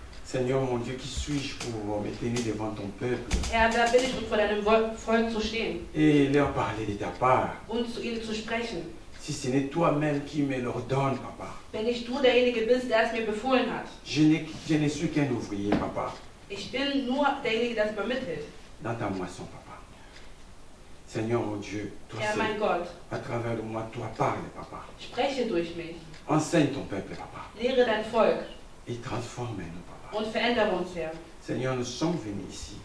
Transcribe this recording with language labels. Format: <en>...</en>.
<fr>Seigneur mon Dieu, qui suis-je pour me tenir devant ton peuple</fr> <de>Herr, wer bin ich, um vor deinem Volk zu stehen</de> <fr>et leur parler de ta part,</fr> <de>und zu ihnen zu sprechen,</de> <fr>si ce n'est toi-même qui me l'ordonne, Papa?</fr> <de>wenn nicht du derjenige bist, der es mir befohlen hat?</de> <fr>Je ne suis qu'un ouvrier, Papa,</fr> <de>Ich bin nur derjenige, der es übermittelt.</de> <fr>dans ta moisson, Papa. Seigneur mon Dieu, toi</fr> <de>Herr, mein</de> <fr>seul,</fr> <de>Gott,</de> <fr>à travers de moi, toi parle, Papa.</fr> <de>spreche durch mich.</de> <fr>Enseigne ton peuple, Papa,</fr> <de>Lehre dein Volk</de> <fr>et transforme-nous, Papa.</fr> <de>und verändere uns, Herr.</de> <fr>Seigneur, nous sommes venus ici</fr>